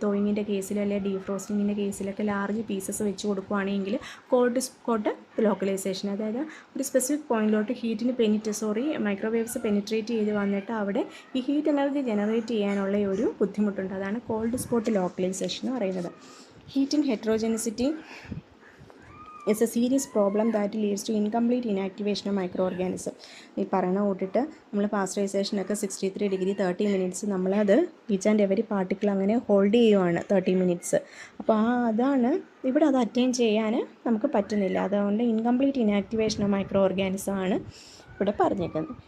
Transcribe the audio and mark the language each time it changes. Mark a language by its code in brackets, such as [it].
[ml] തോയിങ്ങിൻ്റെ കേസിൽ അല്ലെങ്കിൽ ഡീഫ്രോസ്റ്റിങ്ങിൻ്റെ കേസിലൊക്കെ large pieces വെച്ച് കൊടുക്കുകയാണെങ്കിൽ കോൾഡ് സ്പോട്ട് ലോക്കലൈസേഷൻ, അതായത് ഒരു സ്പെസിഫിക് പോയിന്റിലോട്ട് മൈക്രോവേവ്സ് പെനിട്രേറ്റ് ചെയ്ത് വന്നിട്ട് അവിടെ ഈ ഹീറ്റ് എനർജി ജനറേറ്റ് ചെയ്യാനുള്ള ഒരു ബുദ്ധിമുട്ടുണ്ട്. അതാണ് കോൾഡ് സ്പോട്ട് ലോക്കലൈസേഷൻ എന്ന് പറയുന്നത്. [en] Heating heterogeneity is a serious problem that leads to incomplete inactivation of microorganism. [ml] ഈ പറയുന്ന കൂട്ടിട്ട് നമ്മൾ പാസ്ചറൈസേഷനൊക്കെ 63° 30 minutes നമ്മളത് [en] each and every particle [ml] അങ്ങനെ ഹോൾഡ് ചെയ്യുവാണ് 30 minutes. അപ്പോൾ അതാണ് ഇവിടെ അത് അറ്റൈൻ ചെയ്യാൻ നമുക്ക് പറ്റുന്നില്ല. അതുകൊണ്ട് [en] incomplete inactivation of micro organism [ml] ആണ് ഇവിടെ പറഞ്ഞേക്കുന്നത്.